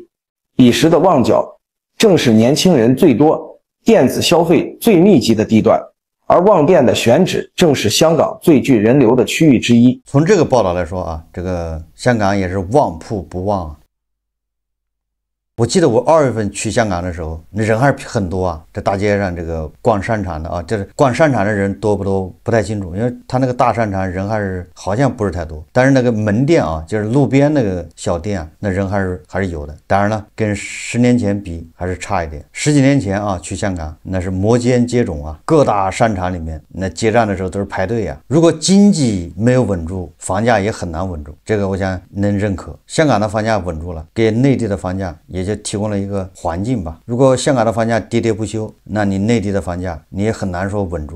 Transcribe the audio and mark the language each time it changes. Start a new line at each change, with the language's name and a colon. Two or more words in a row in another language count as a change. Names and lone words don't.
Chinese: 彼時的旺角正是年輕人最多、電子消費最密集的地段，而旺店的選址正是香港最具人流的區域之一。從這個報道來說啊，這個香港也是旺鋪不旺啊。我記得我2月份去香港的時候，那人還是很多啊。這大街上這個逛商場的啊，就是逛商場的人多不多不太清楚，因為他那個大商場人還是好像不是太多。但是那個門店啊，就是路邊那個小店啊，那人还是有的。當然了，跟10年前比還是差一點。10 幾年前啊，去香港那是摩肩接踵啊，各大商場裡面那結賬的時候都是排隊啊。如果經濟沒有穩住，房價也很難穩住。這個我想能認可。香港的房價穩住了，給內地的房價也就提供了一個環境吧。如果香港的房價喋喋不休，那你內地的房價你也很難說穩住。